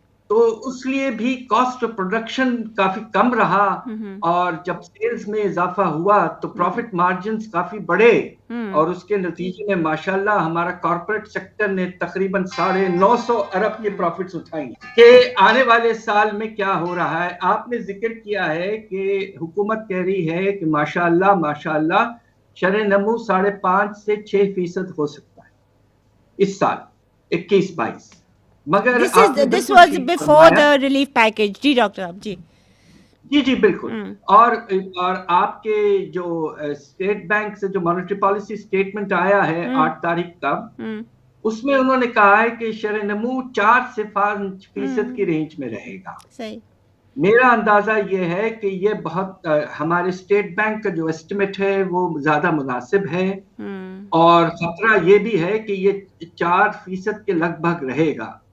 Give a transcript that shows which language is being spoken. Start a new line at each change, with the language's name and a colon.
Urdu: تو اس لیے بھی کاسٹ آف پروڈکشن کافی کم رہا, اور جب سیلز میں اضافہ ہوا تو پروفٹ مارجنز کافی بڑھے, اور اس کے نتیجے میں ماشاءاللہ ہمارا کارپوریٹ سیکٹر نے تقریباً 950 ارب کے پروفٹس اٹھائیں. کہ آنے والے سال میں کیا ہو رہا ہے, آپ نے ذکر کیا ہے کہ حکومت کہہ رہی ہے کہ ماشاءاللہ شرح نمو 5.5 سے 6% ہو سکتا ہے اس سال 21-22. مگر
English: this was before the relief package.
Urdu: جی doctor صاحب جی بالکل. اور آپ کے جو اسٹیٹ بینک سے جو مانیٹری پالیسی اسٹیٹمنٹ آیا ہے 8 تاریخ کا, اس میں انہوں نے کہا ہے کہ شرح نمو 4 سے 5% کی رینج میں رہے گا. میرا اندازہ یہ ہے کہ یہ بہت ہمارے اسٹیٹ بینک کا جو ایسٹیمیٹ ہے وہ زیادہ مناسب ہے, اور خطرہ یہ بھی ہے کہ یہ 4% کے لگ بھگ رہے گا.